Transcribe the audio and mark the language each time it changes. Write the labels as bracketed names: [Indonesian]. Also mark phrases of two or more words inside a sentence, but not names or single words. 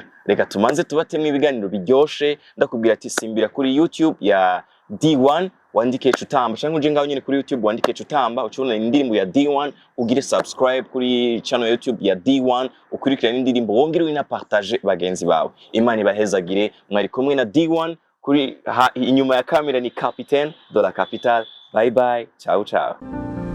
[Rundi] Reka tumanze tubatemwe ibiganiro biryoshe ndakubwira ati simbira kuri YouTube ya D1 wandike Cutamba cyangwa uje ngaho nyine kuri YouTube wandike Cutamba ucubona indirimbo ya D1 ugire subscribe kuri channel ya YouTube ya D1 ukurikirana indirimbo wongere wina partage bagenzi bawe. Imana ibahezagire. Mwari kumwe na D1 kuri inyuma ya kamera ni Capitaine de la Capitale. [English] Bye bye. [Italian] Ciao ciao.